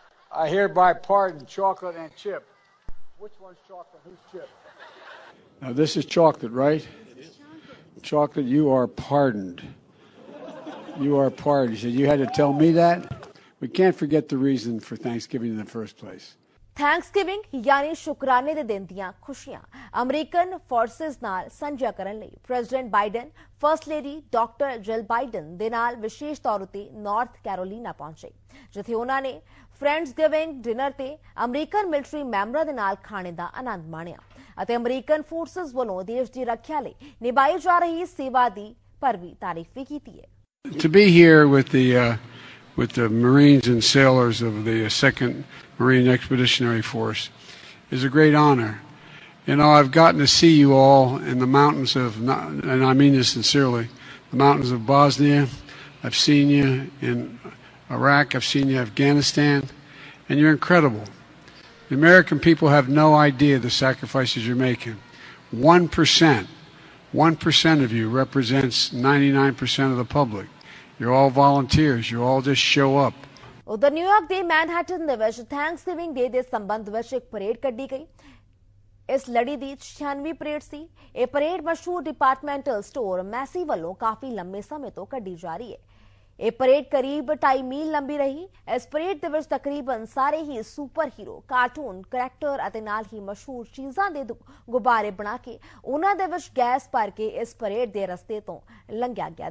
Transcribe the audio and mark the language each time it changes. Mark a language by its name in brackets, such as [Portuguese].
[English] I hereby pardon chocolate and chip. Which one's chocolate? Who's chip? Now, this is chocolate, right? It is. Chocolate, you are pardoned. You are pardoned. You said you had to tell me that? We can't forget the reason for Thanksgiving in the first place. [Punjabi] Thanksgiving ਯਾਨੀ ਸ਼ੁਕਰਾਨੇ ਦੇ ਦਿਨ ਦੀਆਂ ਖੁਸ਼ੀਆਂ American forces ਨਾਲ ਸਾਂਝਾ ਕਰਨ ਲਈ president Biden first lady doctor ਜਿਲ Biden ਦੇ ਨਾਲ ਵਿਸ਼ੇਸ਼ ਤੌਰ ਉਤੇ ਨਾਰਥ ਕੈਰੋਲੀਨਾ ਪਹੁੰਚੇ, ਜਿੱਥੇ ਉਹਨਾਂ ਨੇ ਫਰੈਂਡਸਗਿਵਿੰਗ ਡਿਨਰ ਤੇ ਅਮਰੀਕਨ ਮਿਲਟਰੀ ਮੈਂਬਰਾਂ ਦੇ ਨਾਲ ਖਾਣੇ ਦਾ ਆਨੰਦ ਮਾਣਿਆ ਅਤੇ ਅਮਰੀਕਨ ਫੋਰਸਿਸ ਵੱਲੋਂ ਦੇਸ਼ ਦੀ ਰੱਖਿਆ ਲਈ ਨਿਭਾਈ ਜਾ ਰਹੀ ਸੇਵਾ ਦੀ ਭਰਵੀਂ ਤਾਰੀਫ ਵੀ ਕੀਤੀ ਹੈ। [English] To be here with the Marines and sailors of the 2nd Marine Expeditionary Force is a great honor. You know, I've gotten to see you all in the mountains of, and I mean this sincerely, the mountains of Bosnia. I've seen you in Iraq. I've seen you in Afghanistan, and you're incredible. The American people have no idea the sacrifices you're making. 1% of you represents 99% of the public. You're all volunteers. You all just show up. [Punjabi] ਉਧਰ New York ਦੇ Manhattan ਦੇ ਵਿੱਚ Thanksgiving ਡੇ ਦੇ ਸੰਬੰਧ ਵਿੱਚ ਇੱਕ parade ਕੱਢੀ ਗਈ। ਇਸ ਲੜੀ ਦੀ 96ਵੀਂ ਪਰੇਡ ਸੀ। ਇਹ ਪਰੇਡ ਮਸ਼ਹੂਰ ਡਿਪਾਰਟਮੈਂਟਲ ਸਟੋਰ ਮੈਸੀ ਵੱਲੋਂ ਕਾਫੀ ਲੰਮੇ ਸਮੇਂ ਤੋਂ ਕੱਢੀ ਜਾ ਰਹੀ ਹੈ। ਇਹ ਪਰੇਡ ਕਰੀਬ 2.5 ਮੀਲ ਲੰਬੀ ਰਹੀ। ਇਸ ਪਰੇਡ ਦੇ ਵਿੱਚ ਤਕਰੀਬਨ ਸਾਰੇ ਹੀ ਸੁਪਰ ਹੀਰੋ, ਕਾਰਟੂਨ ਕਰੈਕਟਰ ਅਤੇ ਨਾਲ ਹੀ ਮਸ਼ਹੂਰ ਚੀਜ਼ਾਂ ਦੇ ਗੁਬਾਰੇ ਬਣਾ ਕੇ ਉਹਨਾਂ ਦੇ ਵਿੱਚ ਗੈਸ ਭਰ ਕੇ ਇਸ ਪਰੇਡ ਦੇ ਰਸਤੇ ਤੋਂ ਲੰਘਿਆ ਗਿਆ।